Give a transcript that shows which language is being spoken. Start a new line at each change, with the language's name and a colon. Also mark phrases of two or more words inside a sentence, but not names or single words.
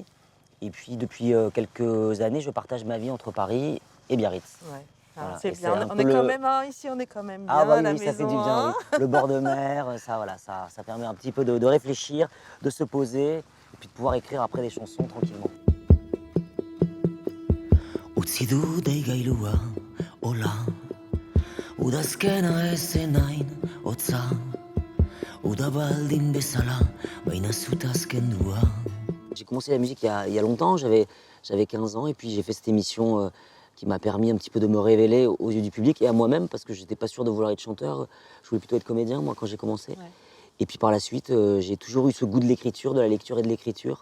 French: Et puis depuis quelques années, je partage ma vie entre Paris et Biarritz. Ouais. Voilà. C'est Et bien, c'est un on peu est quand même ici, on est quand même bien Ah bah à la oui, ça fait du maison. bien, oui. Le bord de mer, ça permet un petit peu de réfléchir, de se poser, et puis de pouvoir écrire après des chansons tranquillement.
Basque: Utzi du deigailua, hola, udazkena ezen hain hotza, uda baldin bezala, baina zutaz kendua.
French: J'ai commencé la musique il y a longtemps, j'avais 15 ans, et puis j'ai fait cette émission qui m'a permis un petit peu de me révéler aux yeux du public et à moi-même, parce que je n'étais pas sûr de vouloir être chanteur, je voulais plutôt être comédien, moi, quand j'ai commencé. Ouais. Et puis par la suite, j'ai toujours eu ce goût de l'écriture, de la lecture et de l'écriture.